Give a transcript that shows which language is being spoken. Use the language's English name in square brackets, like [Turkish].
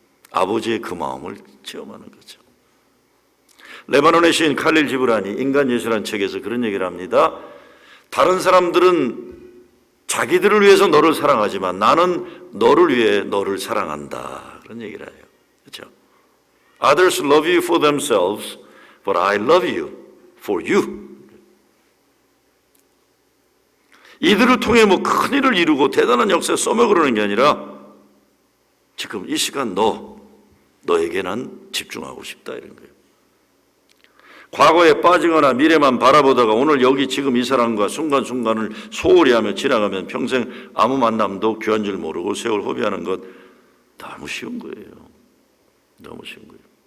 [Korean] 아버지의 그 마음을 체험하는 거죠. 레바논의 시인 칼릴 지브란이 인간 예수라는 책에서 그런 얘기를 합니다. 다른 사람들은 자기들을 위해서 너를 사랑하지만 나는 너를 위해 너를 사랑한다. 그런 얘기를 해요. 그렇죠? [English] Others love you for themselves, but I love you for you. [Korean] 이들을 통해 뭐 큰 일을 이루고 대단한 역사에 써먹으려는 게 아니라 지금 이 시간 너에게 난 집중하고 싶다 이런 거예요. 과거에 빠지거나 미래만 바라보다가 오늘 여기 지금 이 사람과 순간순간을 소홀히 하며 지나가면 평생 아무 만남도 귀한 줄 모르고 세월 허비하는 것 너무 쉬운 거예요. 너무 쉬운 거예요.